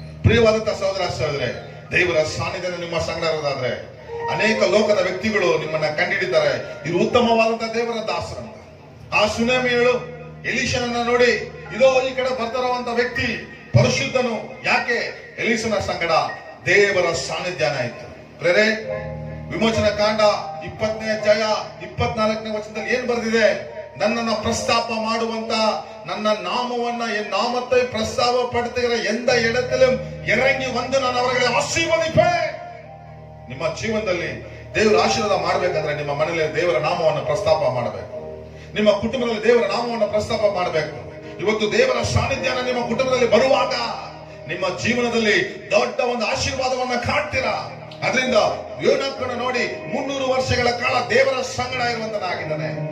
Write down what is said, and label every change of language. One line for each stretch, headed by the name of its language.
Kannada: ಪ್ರಿಯವಾದಂತ ಸಹೋದರರೇ, ದೇವರ ಸಾನ್ನಿಧ್ಯಾನ ನಿಮ್ಮ ಸಂಗಡ ಇರೋದಾದ್ರೆ ಅನೇಕ ಲೋಕದ ವ್ಯಕ್ತಿಗಳು ನಿಮ್ಮನ್ನ ಕಂಡುಹಿಡಿತಾರೆ, ಇದು ಉತ್ತಮವಾದಂತ ದೇವರ ದಾಸರಂತ. ಆ ಸುನಾಮಿಗಳು ಎಲೀಷನನ್ನ ನೋಡಿ, ಇದೋ ಈ ಕಡೆ ಬರ್ತಾರಂತ ವ್ಯಕ್ತಿ ಪರಿಶುದ್ಧನು. ಯಾಕೆ? ಎಲೀಷನ ಸಂಗಡ ದೇವರ ಸಾನ್ನಿಧ್ಯಾನ ಇತ್ತು. ಪ್ರೇರೆ ವಿಮೋಚನ ಕಾಂಡ 20ನೇ ಅಧ್ಯಾಯ 24ನೇ ವಚನದಲ್ಲಿ ಏನ್ ಬರೆದಿದೆ? ನನ್ನನ್ನ ಪ್ರಸ್ತಾಪ ಮಾಡುವಂತ, ನನ್ನ ನಾಮವನ್ನ
Tamil: என் நாமத்தை பிரஸ்தாபப்படுத்துகிற எந்த இடத்திலும் இறங்கி வந்து
Kannada: ನಾನು ಅವರಿಗೆ ಆಶೀರ್ವದಿಪೆ. ನಿಮ್ಮ ಜೀವನದಲ್ಲಿ ದೇವರ ಆಶೀರ್ವಾದ ಮಾಡಬೇಕಂದ್ರೆ ನಿಮ್ಮ ಮನೆಯಲ್ಲಿ ದೇವರ ನಾಮವನ್ನು ಪ್ರಸ್ತಾಪ ಮಾಡಬೇಕು. ನಿಮ್ಮ ಕುಟುಂಬದಲ್ಲಿ ದೇವರ ನಾಮವನ್ನು ಪ್ರಸ್ತಾಪ ಮಾಡಬೇಕು. ಇವತ್ತು ದೇವರ ಸಾನ್ನಿಧ್ಯಾನ ನಿಮ್ಮ ಕುಟುಂಬದಲ್ಲಿ ಬರುವಾಗ ನಿಮ್ಮ ಜೀವನದಲ್ಲಿ ದೊಡ್ಡ ಒಂದು ಆಶೀರ್ವಾದವನ್ನ ಕಾಣ್ತೀರಾ. ಅದರಿಂದ ಯೋನಾಥನ ನೋಡಿ 300 ವರ್ಷಗಳ ಕಾಲ ದೇವರ ಸಂಗಡ ಇರುವಂತನಾಗಿದ್ದಾನೆ.